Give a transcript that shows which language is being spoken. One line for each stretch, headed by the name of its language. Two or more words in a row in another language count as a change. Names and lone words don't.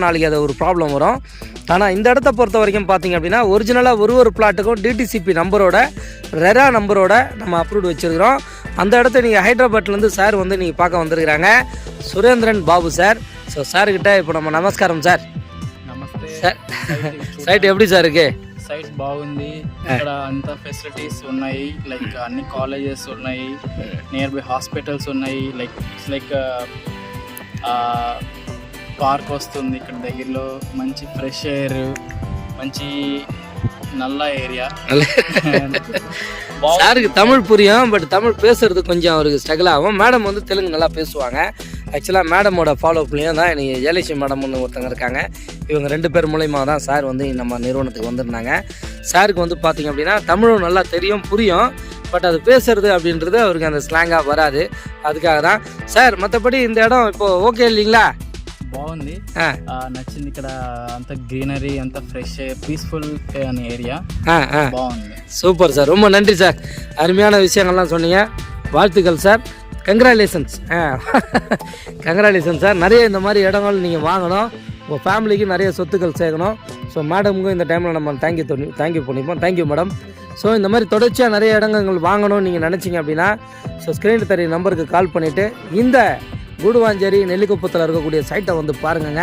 Tamil: நாளைக்கு அது ஒரு ப்ராப்ளம் வரும். ஆனால் இந்த இடத்த பொறுத்த வரைக்கும் பார்த்திங்க அப்படின்னா ஒரிஜினலாக ஒரு பிளாட்டுக்கும் டிடிசிபி நம்பரோட ரெரா நம்பரோட நம்ம அப்ரூவ்டு வச்சுருக்கிறோம். அந்த இடத்த நீங்கள் ஹைதராபாத்லேருந்து சார் வந்து நீங்கள் பார்க்க வந்திருக்கிறாங்க, சுரேந்திரன் பாபு சார். ஸோ சார்கிட்ட இப்போ நம்ம நமஸ்காரம் சார்.
Telugu: నమస్తే
Tamil: సార్ సైట్ எப்படி సార్ இருக்கு?
Telugu: సైట్ బాగుంది. ఇక్కడ అంతా ఫెసిలిటీస్ ఉన్నాయి, లైక్ అన్ని కాలేజెస్ ఉన్నాయి,
English: near by
Telugu: హాస్పిటల్స్ ఉన్నాయి, లైక్ పార్క్ వస్తుంది ఇక్కడ దగ్గరలో, మంచి
English: fresh air,
Telugu: మంచి
Tamil: நல்ல ஏரியா. சாருக்கு தமிழ் புரியும், பட் தமிழ் பேசுறது கொஞ்சம் அவருக்கு ஸ்ட்ரகிள் ஆகும். மேடம் வந்து தெலுங்கு நல்லா பேசுவாங்க. ஆக்சுவலாக மேடமோட ஃபாலோப்லேயும் தான் எனக்கு ஜெயலட்சுமி மேடம்னு ஒருத்தங்க இருக்காங்க. இவங்க 2 பேர் மூலயமா தான் சார் வந்து நம்ம நிறுவனத்துக்கு வந்திருந்தாங்க. சாருக்கு வந்து பார்த்திங்க அப்படின்னா தமிழும் நல்லா தெரியும், புரியும், பட் அது பேசுறது அப்படின்றது அவருக்கு அந்த ஸ்லாங்காக வராது. அதுக்காக தான் சார். மற்றபடி இந்த இடம் இப்போது ஓகே இல்லைங்களா?
Telugu: బాగుంది, నచ్చింది. ఇక్కడ అంత గ్రీనరీ, అంత
English: fresh peaceful area
Telugu: బాగుంది.
Tamil: சூப்பர் சார், ரொம்ப நன்றி சார். அருமையான விஷயங்கள்லாம் சொன்னீங்க. வாழ்த்துக்கள் சார். கங்க்ராச்சுலேஷன்ஸ். கங்க்ராச்சுலேஷன் சார். நிறைய இந்த மாதிரி இடங்கள் நீங்கள் வாங்கணும், உங்கள் ஃபேமிலிக்கு நிறைய சொத்துக்கள் சேர்க்கணும். ஸோ மேடமுக்கும் இந்த டைமில் நம்ம தேங்க்யூ பண்ணிப்போம். தேங்க்யூ மேடம். ஸோ இந்த மாதிரி தொடர்ச்சியாக நிறைய இடங்கள் வாங்கணும்னு நீங்கள் நினச்சிங்க அப்படின்னா ஸோ ஸ்க்ரீனில் தெரிய நம்பருக்கு கால் பண்ணிவிட்டு இந்த கூடுவாஞ்சேரி நெல்லிக்குப்பத்தில் இருக்கக்கூடிய சைட்டை வந்து பாருங்கங்க.